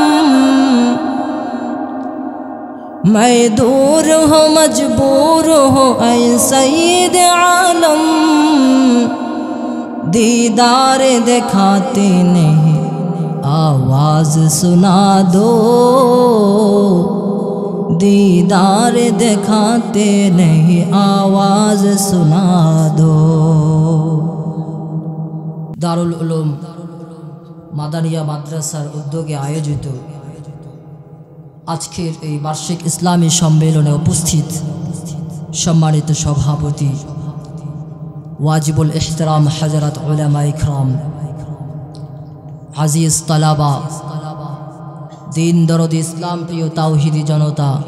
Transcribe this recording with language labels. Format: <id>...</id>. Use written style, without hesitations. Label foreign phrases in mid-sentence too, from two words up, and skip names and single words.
<ur>میں دور ہو مجبور ہو اے سید عالم، دیدار دکھاتے نہیں آواز سنا دو، دیدار دکھاتے نہیں آواز سنا دو۔</ur> <bn>দারুল উলুম মাদানিয়া মাদ্রাসার উদ্যোগে আয়োজিত আজকের এই বার্ষিক ইসলামী সম্মেলনে উপস্থিত সম্মানিত সভাপতি ওয়াজিবুল ইহতিরাম হযরত উলামা ইকরাম, আজিজ তালাবা, দিন দরদি ইসলাম প্রিয় তাওহীদি জনতা,</bn>